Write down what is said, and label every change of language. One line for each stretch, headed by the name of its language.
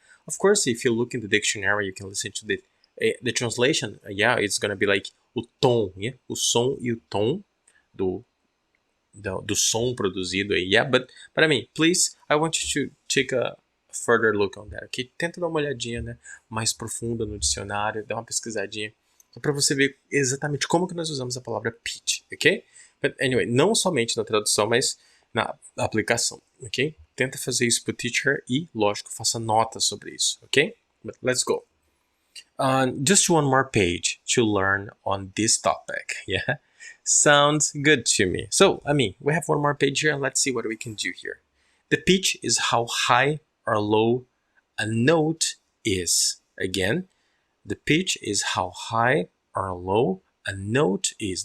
English: Of course, if you look in the dictionary, you can listen to the translation. It's gonna be like
Portuguese: o tom, o som e o tom do som produzido aí.
English: But please, I want you to take a further look on that, ok?
Portuguese: Tenta dar uma olhadinha, mais profunda no dicionário, dá uma pesquisadinha, para você ver exatamente como que nós usamos a palavra pitch, ok?
English: But anyway,
Portuguese: não somente na tradução, mas na aplicação, ok? Tenta fazer isso pro teacher e, lógico, faça notas sobre isso, ok?
English: But let's go. Just one more page to learn on this topic, Sounds good to me. So, we have one more page here, and let's see what we can do here. The pitch is how high or low a note is. Again, the pitch is how high or low a note is.